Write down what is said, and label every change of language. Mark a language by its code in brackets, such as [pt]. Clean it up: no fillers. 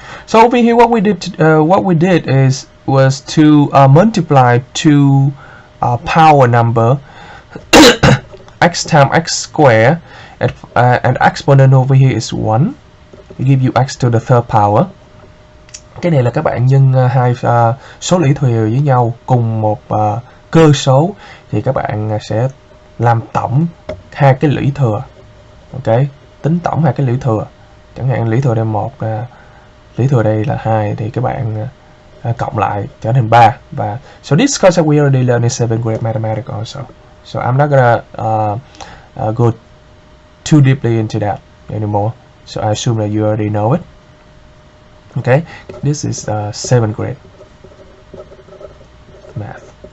[en] So over here what we did was to multiply two power number x times x squared, and exponent over here is 1. We give you x to the third power. [vi] Cái này là các bạn nhân hai số lũy thừa với nhau cùng một cơ số, thì các bạn sẽ làm tổng hai cái lũy thừa. Ok, tính tổng hai cái lũy thừa. Chẳng hạn lũy thừa đây 1, lũy thừa đây là 2, thì các bạn cộng lại trở thành 3. [en] Và so this concept we already learned in 7th grade mathematics also. So I'm not gonna go too deeply into that anymore. So I assume that you already know it. Okay, this is 7th grade math.